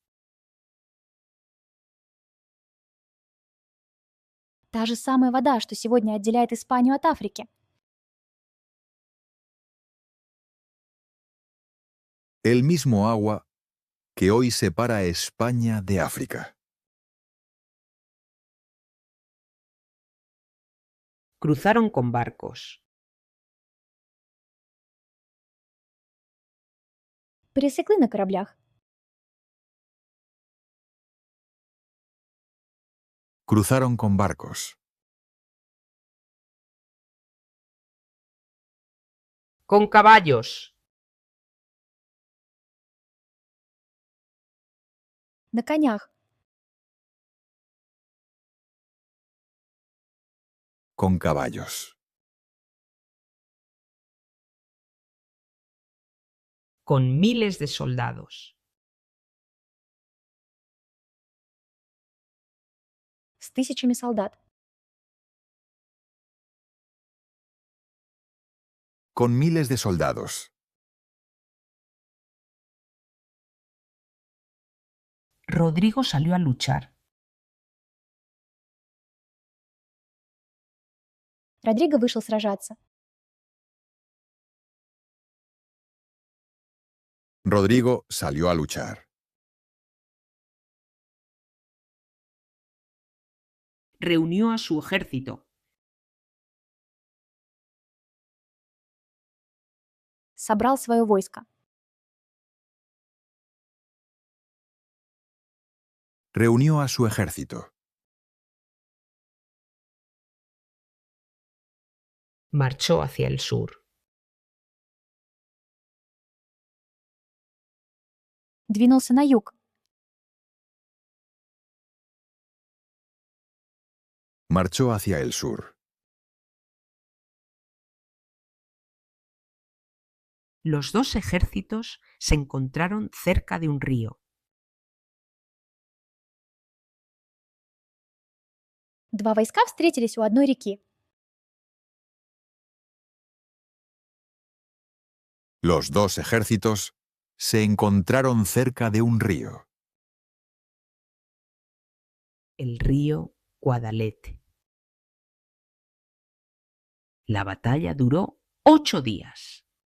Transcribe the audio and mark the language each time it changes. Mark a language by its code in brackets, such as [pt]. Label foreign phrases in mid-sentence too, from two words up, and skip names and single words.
[ru] Та же самая вода, что сегодня отделяет Испанию от Африки. [es] El mismo agua que hoy separa a España de África. Cruzaron con barcos. [ru] Пересекли на кораблях. [es] Cruzaron con barcos. Con caballos. [ru] На конях. [es] Con caballos. Con miles de soldados. [ru] С тысячами солдат. [es] Con miles de soldados. Rodrigo salió a luchar. [ru] Родриго вышел сражаться. [es] Rodrigo salió a luchar. Reunió a su ejército. [ru] Собрал свое войско. [es] Reunió a su ejército. Marchó hacia el sur. [ru] Двинулся на юг. [es] Marchó hacia el sur. Los dos ejércitos se encontraron cerca de un río. [ru] Два войска встретились у одной реки. [es] Los dos ejércitos se encontraron cerca de un río. El río Guadalete. La batalla duró 8 días.